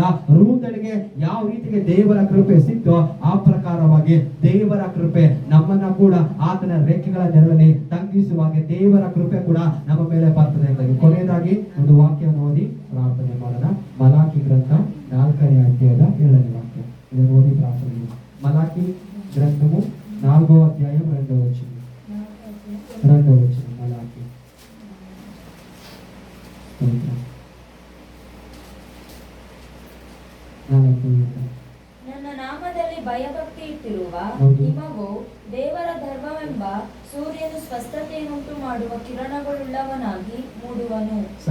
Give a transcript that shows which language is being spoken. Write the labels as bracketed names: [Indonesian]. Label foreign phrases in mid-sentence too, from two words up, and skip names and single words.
[Kannada] ರೂತಳಿಗೆ ಯಾವ ರೀತಿಗೆ ದೇವರ ಕೃಪೆ ಸಿಕ್ತೋ ಆ ಪ್ರಕಾರವಾಗಿ ದೇವರ ಕೃಪೆ ನಮ್ಮನ್ನ ಕೂಡ ಆತನ ರೆಕ್ಕೆಗಳ ನೆರಳಲ್ಲಿ ತಂಗಿಸುವಾಗೆ ದೇವರ ಕೃಪೆ ಕೂಡ ನಮ್ಮ ಮೇಲೆ ಬರ್ತದೆ ಎಂದಾಗಿ. ಕೊನೆಯದಾಗಿ ಒಂದು ವಾಕ್ಯವನ್ನು ಓದಿ ಪ್ರಾರ್ಥನೆ ಮಾಡೋಣ. ಮಲಾಕಿ ಗ್ರಂಥ 4ನೇ ಅಧ್ಯಾಯದ 7ನೇ ವಾಕ್ಯ, ಇದನ್ನು ಓದಿ ಪ್ರಾರ್ಥನೆ. [Telugu] మలాకి గ్రంథము 4వ అధ్యాయం 2వ వచనం. మలాకి [Kannada] ನನ್ನ ನಾಮದಲ್ಲಿ ಭಯಭಕ್ತಿ ಇಟ್ಟಿರುವ ನಿಮಗೂ ದೇವರ ಧರ್ಮವೆಂಬ ಸೂರ್ಯನು ಸ್ವಸ್ಥತೆಯನ್ನುಂಟು ಮಾಡುವ ಕಿರಣಗಳುಳ್ಳವನಾಗಿ ಮೂಡುವನು.